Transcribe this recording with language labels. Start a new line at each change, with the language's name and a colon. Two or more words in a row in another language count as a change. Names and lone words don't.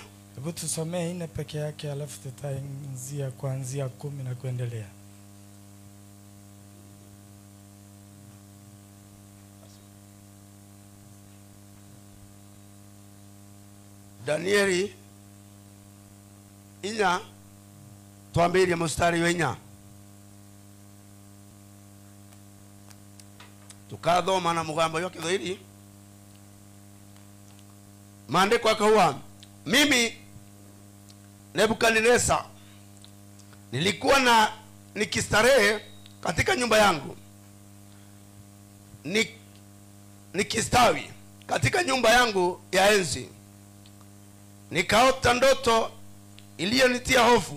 Swahili: Hebu tusomee 4 peke yake alafu tutaanzia kuanzia 10 na kuendelea.
Meru: Danieli inya
Swahili: tuambie mstari wa
Meru: inya tukathoma na mugambo yoke Kiswahili.
Swahili: Maandiko yakawa mimi Nebukadneza nilikuwa nikistarehe katika nyumba yangu, nikistawi katika nyumba yangu ya enzi, nikaota ndoto iliyonitia hofu.